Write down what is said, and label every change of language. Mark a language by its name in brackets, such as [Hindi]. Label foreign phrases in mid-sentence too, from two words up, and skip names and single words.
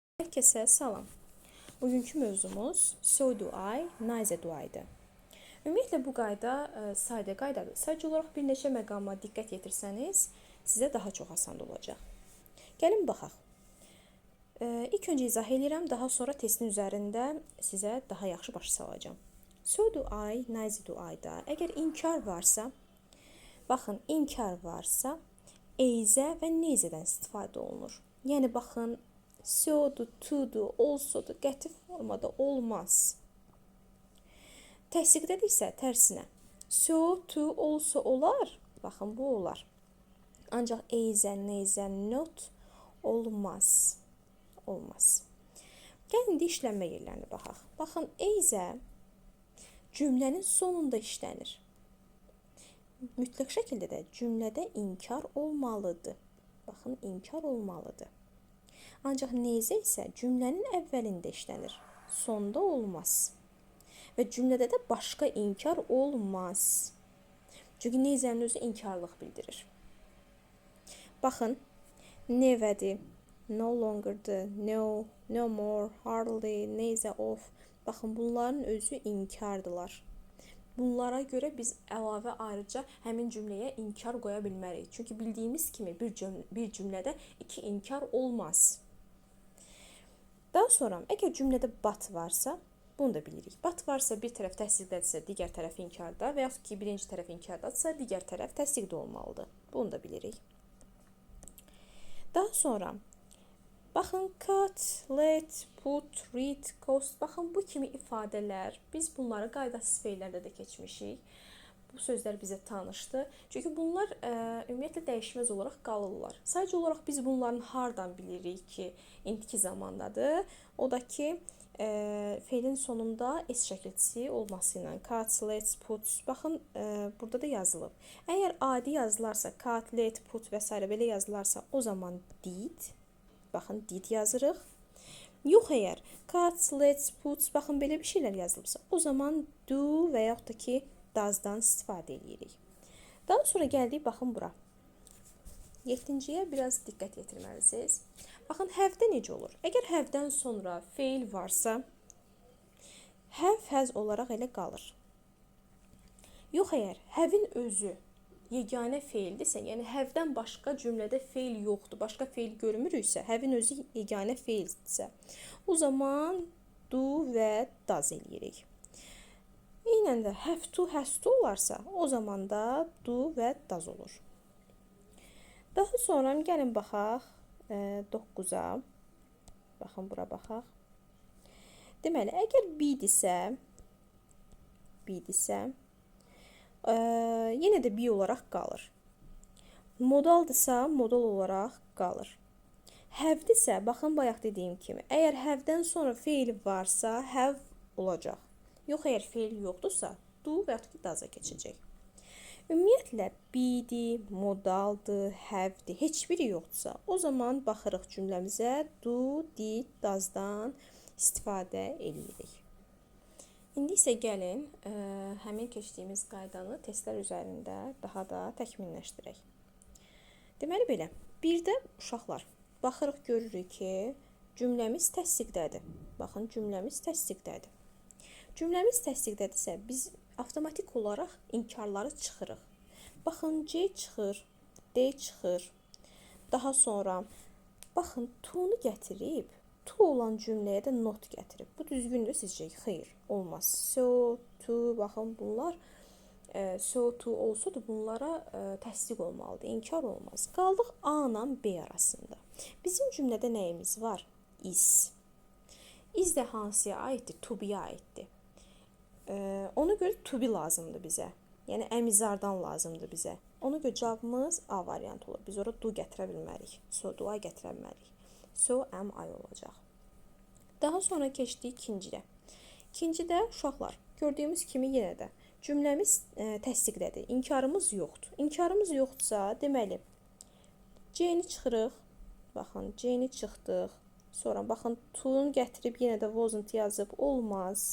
[Azerbaijani] Hər kəsə salam. Bugünkü mövzumuz [English] so do I, neither do I- [Azerbaijani] dır. Ümumiyyətlə bu qayda sadə qaydadır. Sadəcə olaraq bir neçə məqama diqqət yetirsəniz, sizə daha çox asan olacaq. Gəlin baxaq. İlk öncə izah edirəm, daha sonra testin üzərində sizə daha yaxşı başa salacağam. [English] So do I, neither do I- [Azerbaijani] da əgər inkar varsa, baxın, inkar varsa, eyzə və neither-dən istifadə olunur. Yəni baxın, so-dur, to-dur, also-dur, qəti formada olmaz. Təsdiqdədirsə tərsinə. [English] So, to, also [Azerbaijani] olar. Baxın, bu olar. Ancaq eyzə, [English] neither, not [Azerbaijani] olmaz. Olmaz. Gəlin indi işlənmə yerlərini baxaq. Baxın, eyzə cümlənin sonunda işlənir. Mütləq şəkildə də cümlədə inkar olmalıdır. Baxın, inkar olmalıdır. Ancaq neither isə cümlənin əvvəlində işlənir. Sonda olmaz. Və cümlədə də başqa inkar olmaz. Çünki neither'ın özü inkarlıq bildirir. Baxın, never'dir, [English] no longer'dır, no, no more, hardly, neither of. [Azerbaijani] Baxın, bunların özü inkardılar. Bunlara görə biz əlavə ayrıca həmin cümləyə inkar qoya bilmərik. Çünki bildiyimiz kimi bir cümlədə iki inkar olmaz. Daha sonra, əgər cümlədə but varsa, bunu da bilirik. But varsa bir tərəf təsdiqdədirsə, digər tərəf inkarda və yaxud ki, birinci tərəf inkardadırsa, digər tərəf təsdiqdə olmalıdır. Bunu da bilirik. Daha sonra, baxın, [English] cut, let, put, read, cost. [Azerbaijani] Baxın, bu kimi ifadələr, biz bunları qaydasız feillərdə də keçmişik. Bu sözlər bizə tanışdır. Çünki bunlar ümumiyyətlə dəyişməz olaraq qalırlar. Sadəcə olaraq biz bunların hardan bilirik ki, indiki zamandadır. O da ki, feilin sonunda s şəkilçisi olması ilə [English] cut, let, put. [Azerbaijani] Baxın, burada da yazılıb. Əgər adi yazılarsa, [English] cut, let, put və s. [Azerbaijani] belə yazılarsa, o zaman did. Baxın, did yazırıq. Yox, əgər [English] cut, let, put, [Azerbaijani] baxın, belə bir şeylər yazılıbsa, o zaman do və yaxud da ki, does-dan istifadə edirik. Daha sonra gəldik, baxın bura. 7-ciyə biraz diqqət yetirməlisiniz. Baxın, have-də necə olur? Əgər have-dən sonra feil varsa, have olaraq elə qalır. Yox, əgər have-in özü yeganə feildirsə, yəni have-dən başqa cümlədə feil yoxdur, başqa feil görmürüksə, have-in özü yeganə feildirsə, o zaman do və does eləyirik. Eynən də [English] have to, has to [Azerbaijani] olarsa, o zaman da do və does olur. Daha sonra gəlin baxaq 9-a. Baxın, bura baxaq. Deməli, əgər be-dirsə, yenə də be olaraq qalır. Modaldırsa, modal olaraq qalır. Have-dirsə, baxın, bayaq dediyim kimi, əgər have-dən sonra feil varsa, have olacaq. Yox, əgər feil yoxdursa, do və yaxud ki, does-a keçəcək. Ümumiyyətlə, be-dir, modaldır, have-dir, heç biri yoxdursa, o zaman baxırıq cümləmizə [English] do, did, [Azerbaijani] does-dan istifadə edirik. İndi isə gəlin, həmin keçdiyimiz qaydanı testlər üzərində daha da təkmilləşdirək. Deməli belə, bir də uşaqlar, baxırıq, görürük ki, cümləmiz təsdiqdədir. Baxın, cümləmiz təsdiqdədir. Cümləmiz təsdiqdədirsə, biz avtomatik olaraq inkarları çıxırıq. Baxın, C çıxır, D çıxır. Daha sonra, baxın, to-nu gətirib, to olan cümləyə də not gətirib. Bu düzgündür sizcə? Xeyr, olmaz. [English] So, to, baxın, bunlar so, to, [Azerbaijani] also-dur, bunlara təsdiq olmalıdır, inkar olmaz. Qaldıq A ilə B arasında. Bizim cümlədə nəyimiz var? Is. Is də hansıya aiddir? [English] To be- [Azerbaijani] yə aiddir. Ona görə [English] to be [Azerbaijani] lazımdır bizə. Yəni, əmizardan lazımdır bizə. Ona görə cavabımız A variantı olur. Biz orada do gətirə bilmərik. [English] So, do, I [Azerbaijani] gətirə bilmərik. [English] So, am, I [Azerbaijani] olacaq. Daha sonra keçdik ikincidə. İkincidə uşaqlar, gördüyümüz kimi yenə də cümləmiz təsdiqdədir. İnkarımız yoxdur. İnkarımız yoxdursa, deməli, C-ni çıxırıq. Baxın, C-ni çıxdıq. Sonra, baxın, to-nu gətirib yenə də wasn't yazıb, olmaz.